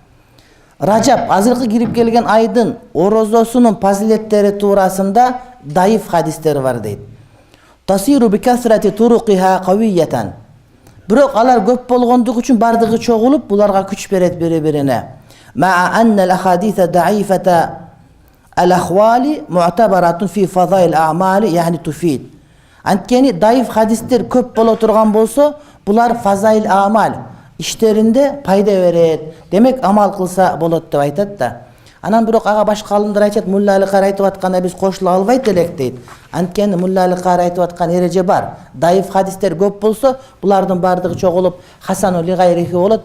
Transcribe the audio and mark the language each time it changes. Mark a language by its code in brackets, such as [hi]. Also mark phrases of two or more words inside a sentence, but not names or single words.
[ky] Ражап азыркы кирип келген айдын орозосунун фазилеттери туурасында даиф хадистер бар дейт. [ar] تصير بكثرة طرقها قوية. [ky] Бирок алар көп болгондугу үчүн бардыгы чогулуп, буларга күч берет бири-бирине. [ar] مع أن الأحاديث الضعيفة الأحوال معتبرة في فضائل الأعمال, يعني تفيد. [ky] Анткени даиф хадистер көп боло турган болсо, булар фазаил амал иштеринде пайда берет. Демек амал кылса болот деп айтат да. Анан бирок ага башка алымдар айтат, Мулла Али Кари айтып атканда биз кошула албайт элек дейт. Анткени Мулла Али Кари айтып аткан эреже бар. Даиф хадистер көп болсо, булардын бардыгы чогулуп [ar] حسن لغيره [ky] болот.